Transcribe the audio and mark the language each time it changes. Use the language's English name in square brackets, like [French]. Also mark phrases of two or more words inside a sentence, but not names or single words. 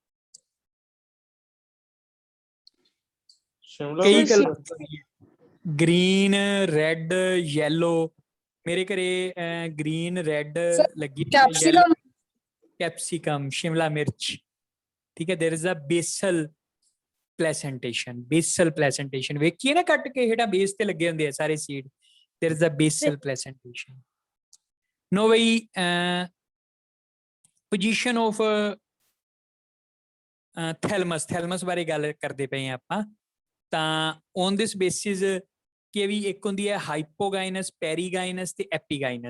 [Punjabi] ਸ਼ਿਮਲਾ ਕਈ ਮਿਰਚ [English] colour, green, red, yellow. [Punjabi] ਮੇਰੇ ਘਰੇ [English] green, red [Punjabi] ਲੱਗੀ, [English] yellow capsicum, [Punjabi] ਸ਼ਿਮਲਾ ਮਿਰਚ, ਠੀਕ ਹੈ। [English] there is a basal placentation, basal placentation [Punjabi] ਵੇਖੀਏ ਨਾ ਕੱਟ ਕੇ, ਜਿਹੜਾ ਬੇਸ ਤੇ ਲੱਗੇ ਹੁੰਦੇ ਆ ਸਾਰੇ ਸੀਡ। [English] there is a basal placentation. now by position of thalamus, [Punjabi] ਥੈਲਮਸ ਬਾਰੇ ਗੱਲ ਕਰਦੇ ਪਏ ਆ ਆਪਾਂ। ਤਾਂ [English] on this basis [Punjabi] ਕਿ ਵੀ ਇੱਕ ਹੁੰਦੀ ਹੈ [English] hypogynous, perigynous [Punjabi] ਤੇ ਐਪੀਗਾਈਨਸ।